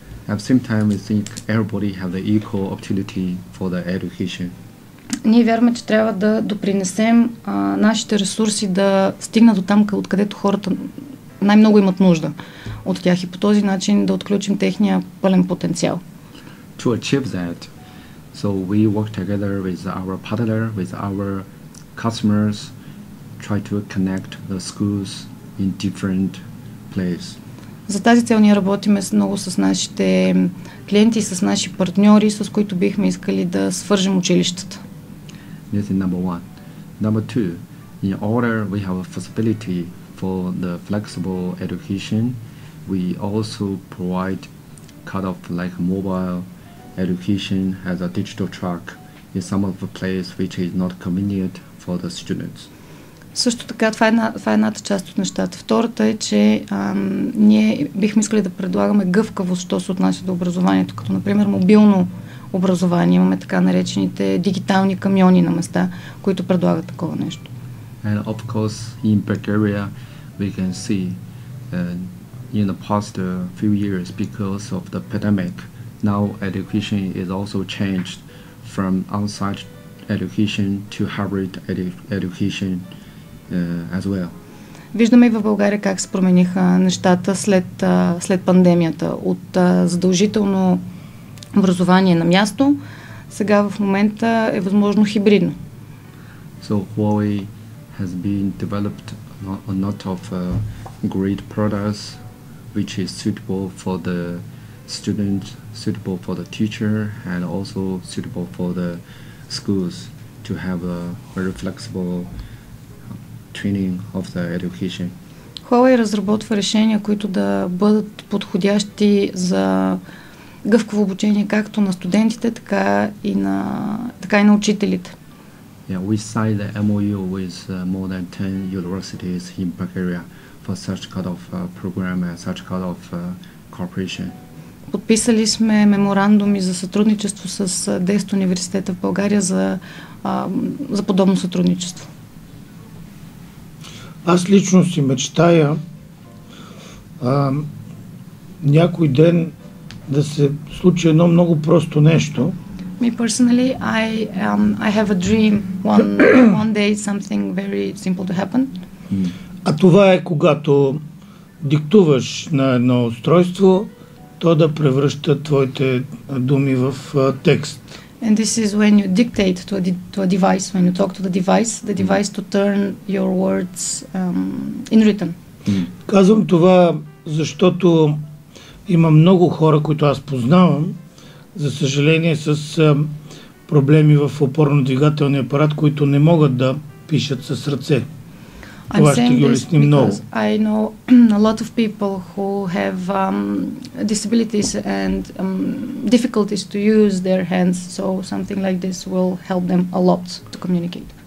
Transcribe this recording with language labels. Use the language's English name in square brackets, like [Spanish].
[English] At the same time, we think everybody have the equal opportunity for the education. [Bulgarian] Ние вярваме, че трябва да допринесем нашите ресурси да стигнат до там, откъдето хората най-много имат нужда от тях и по този начин да отключим техния пълен потенциал. [English] To achieve that, so we work together with our partner, with our customers, try to connect the schools in different places. [Bulgarian] За тази цел ние работим много с нашите клиенти и с наши партньори, с които бихме искали да свържем училищата. [English] This is number one. Number two, in order we have a facility for the flexible education, we also provide kind of like mobile education as a digital track in some of the places which is not convenient for the students. [Bulgarian] Също така, това е едната част от нещата. Втората е, че ние бихме искали да предлагаме гъвкавост, що се отнася до образованието, като например мобилно образование. Имаме така наречените дигитални камиони на места, които предлагат такова нещо. [English] And of course, in Bulgaria, we can see in the past few years, because of the pandemic, now education is also changed from on-site education to hybrid education as well. [Bulgarian] Виждаме и в България как се промениха нещата след пандемията. От задължително образование на място, сега в момента е възможно хибридно. [English] So Huawei has been developed a lot of great products which is suitable for the student, suitable for the teacher, and also suitable for the schools to have a very flexible training of the education. [Bulgarian] Huawei разработва решения, които да бъдат подходящи за гъвкаво обучение както на студентите, така и на учителите. [English] Yeah, we signed the MOU with more than 10 universities in Bulgaria for such kind of program and such kind of cooperation. [Bulgarian] Подписали сме меморандуми за сътрудничество с 10 университета в България за подобно сътрудничество. Аз лично си мечтая някой ден да се случи едно много просто нещо. [English] Me personally, I have a dream one day something very simple to happen. [Bulgarian] А това е когато диктуваш на едно устройство, то да превръща твоите думи в текст. [English] And this is when you dictate to a device, when you talk to the device to turn your words in written. [Bulgarian] Казвам това, защото има много хора, които аз познавам, за съжаление, с проблеми в опорно-двигателния апарат, които не могат да пишат с ръце. Това ще ги улесни много. [English] I know a lot of people who have disabilities and difficulties to use their hands, so something like this will help them a lot to communicate.